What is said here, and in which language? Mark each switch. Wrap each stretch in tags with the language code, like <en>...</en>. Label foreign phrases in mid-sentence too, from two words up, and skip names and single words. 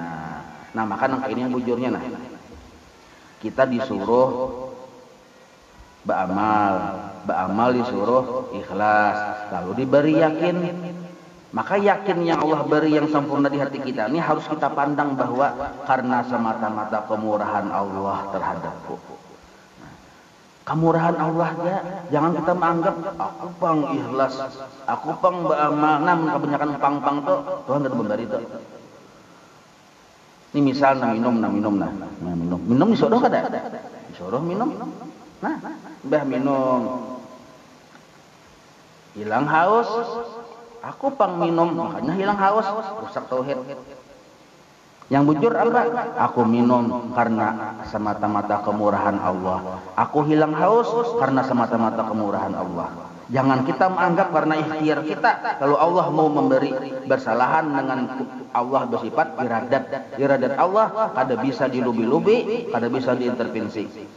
<bjn>Nah, maka nangka ini yang bujurnya. Nah, kita disuruh beramal disuruh ikhlas, lalu diberi yakin.</bjn> <id>Maka yakin yang Allah beri yang sempurna di hati kita ini harus kita pandang bahwa karena semata-mata kemurahan Allah terhadapku. Kemurahan Allah ya,</id> <bjn>jangan kita menganggap aku pang ikhlas, aku pang beramal. Namun kebanyakan pang tuh Tuhan tidak memberi itu. Ini misal minum. Disuruh kada? Disuruh minum. Nah, mbah minum. Hilang haus, aku pang minum, makanya hilang haus, rusak tauhid. Yang bujur apa? Aku minum karena semata-mata kemurahan Allah.</bjn> <id>Aku hilang haus karena semata-mata kemurahan Allah. Jangan kita menganggap karena ikhtiar kita, kalau Allah mau memberi bersalahan dengan Allah bersifat iradat.</id> <bjn>Iradat Allah kada bisa dilubi-lubi, kada bisa diintervensi.</bjn>